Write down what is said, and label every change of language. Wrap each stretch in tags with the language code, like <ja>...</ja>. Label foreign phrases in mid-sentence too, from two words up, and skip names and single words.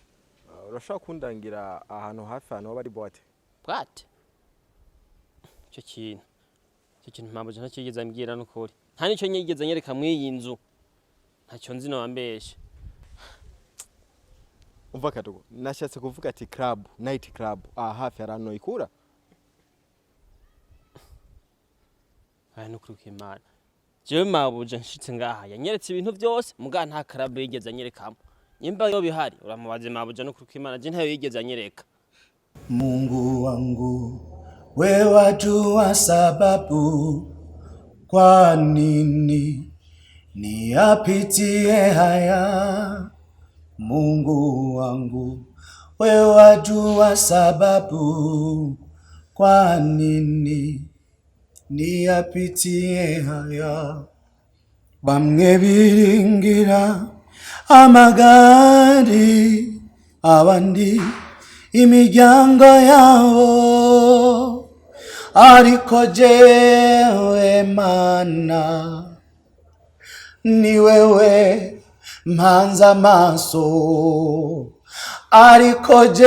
<rn>Urashaka kundangira ahantu hafi hano bari boate? Boate? Cyo kintu mpamuje ntakigeze ambwira n'ukuri. Nta nicyo nyigeze nyereka mwiyi nzu. Ntacyo nzi no ambeshe. Umva Kadogo, nashatse kuvuga ati club,</rn> <en>night club,</en> <rn>hafi harano ikura? Aya nukuri Imana. Jewe mabuje nshitse ngaha yanyeretse ibintu byose muga nta club yigeze anyereka. Nyimba yo bihari uramubaze mabuje nukuri Imana je ntayo yigeze anyereka.</rn> <sw>Mungu wangu wewe wajua sababu kwa nini niyapitie haya. Mungu wangu wewe wajua sababu kwa nini niyapitie haya.</sw> <rn>Bamwe biringira amagari, abandi imiryango yabo, ariko jewe Mana ni wewe mpanza amaso, ariko</rn>